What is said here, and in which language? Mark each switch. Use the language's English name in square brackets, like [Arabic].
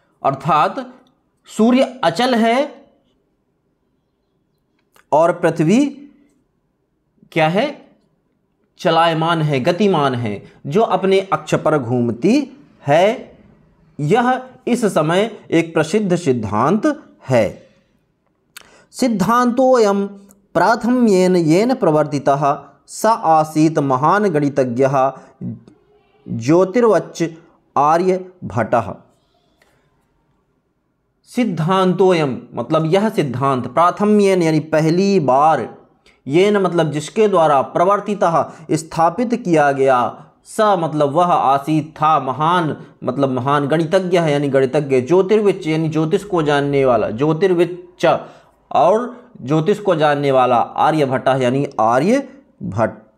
[Hindi] अर्थात सूर्य अचल है और पृथ्वी क्या है? चलायमान है, गतिमान है, जो अपने अक्ष पर घूमती है। यह इस समय एक प्रसिद्ध सिद्धांत है। [Sanskrit] सिद्धांतोऽयं प्राथम्येन येन प्रवर्तितः स आसीत् महान् गणितज्ञः ज्योतिर्वच् आर्यभट्टः। [Hindi] सिद्धांतोऽयं मतलब यह सिद्धांत, प्राथम्येन यानी पहली बार, येन मतलब जिसके द्वारा, प्रवर्तितः स्थापित किया गया, स मतलब वह, आसीत था, महान मतलब महान, गणितज्ञ है यानी गणितज्ञ, ज्योतिर्विच यानी ज्योतिष को जानने वाला, ज्योतिर्विच और ज्योतिष को जानने वाला, आर्यभट्ट यानी आर्यभट्ट।